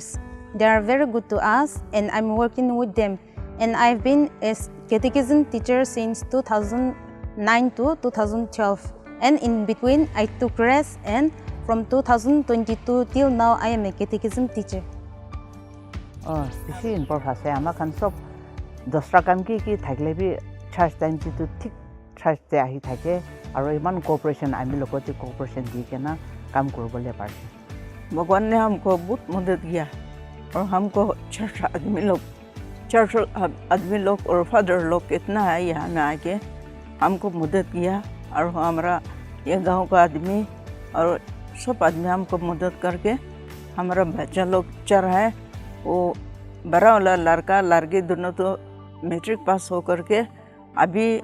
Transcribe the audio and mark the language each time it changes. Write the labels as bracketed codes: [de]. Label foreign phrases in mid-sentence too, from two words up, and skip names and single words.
[en] They are very good to us, and I'm working with them. And I've been a catechism teacher since 2009 to 2012. And in between, I took rest, and from 2022 till now, I am a catechism teacher. [nag] Beshi important hai. Ama kan sob dostra kam ki thakle bi church time chi tu thik church te ahi thake. Aro iman cooperation ami lokoti cooperation di ke na kam korbole parti. [hi] भगवान ने हमको बहुत मदद किया, और हमको चर्च आदमी लोग और फादर लोग कितना है यहाँ में आके हमको मदद किया, और हमारा ये गांव का आदमी और सब आदमी हमको मदद करके हमारा बच्चा लोग चर है, वो बड़ा वाला लड़की दोनों तो मैट्रिक पास हो करके अभी